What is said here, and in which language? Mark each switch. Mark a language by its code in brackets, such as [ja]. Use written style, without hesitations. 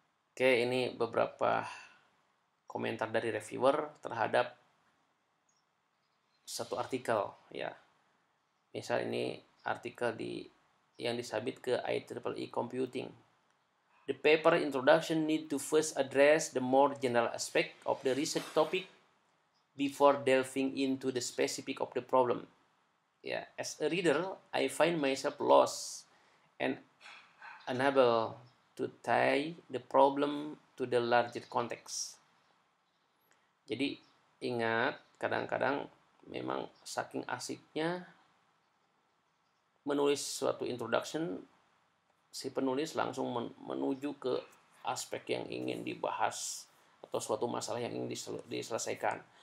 [id] Oke, ini beberapa komentar dari reviewer terhadap satu artikel ya. Misal ini artikel yang disubmit ke IEEE Computing. [en] The paper introduction need to first address the more general aspect of the research topic before delving into the specific of the problem. Yeah, as a reader, I find myself lost and unable to tie the problem to the larger context. [id] Jadi ingat, kadang-kadang memang saking asiknya menulis suatu introduction, si penulis langsung menuju ke aspek yang ingin dibahas atau suatu masalah yang ingin diselesaikan.